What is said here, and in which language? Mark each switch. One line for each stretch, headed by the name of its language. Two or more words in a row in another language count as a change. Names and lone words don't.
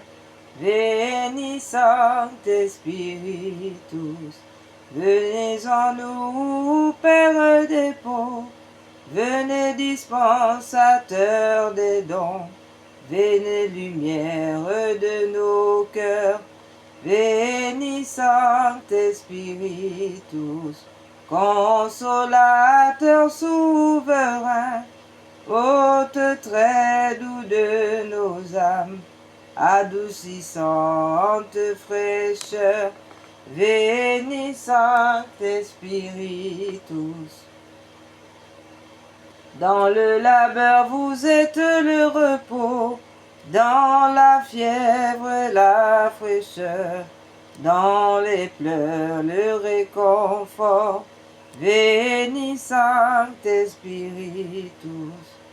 Latin: Veni Sancte Spiritus,
French: venez en nous, Père des pauvres, venez dispensateur des dons, venez lumière de nos cœurs.
Latin: Veni Sancte Spiritus,
French: consolateur souverain, hôte très doux de nos âmes, adoucissante fraîcheur.
Latin: Veni Sancte Spiritus.
French: Dans le labeur vous êtes le repos, dans la fièvre la fraîcheur, dans les pleurs le réconfort.
Latin: Veni Sancte Spiritus.